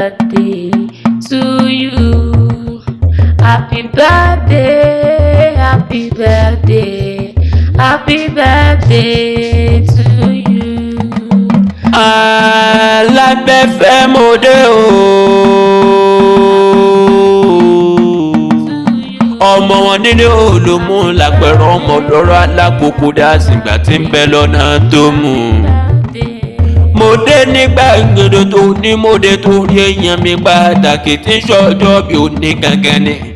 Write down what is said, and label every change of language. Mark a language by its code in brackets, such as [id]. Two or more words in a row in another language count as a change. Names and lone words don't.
[en] birthday to you. Happy birthday, happy birthday, happy birthday to you. [yo] Alábẹ́fẹ́ mo dé o. Ọmọ wọn nílé olómù lápẹ̀rẹ̀ ọmọ lọ́rọ̀ alákòókò dá sígbà tí ń bẹ lọ́nà tó mú. Mo dé nígbà gbọdọ̀ tó ní mo dé torí èèyàn mi pàtàkì tí ń ṣọjọ́ bí ó ní gangan ni.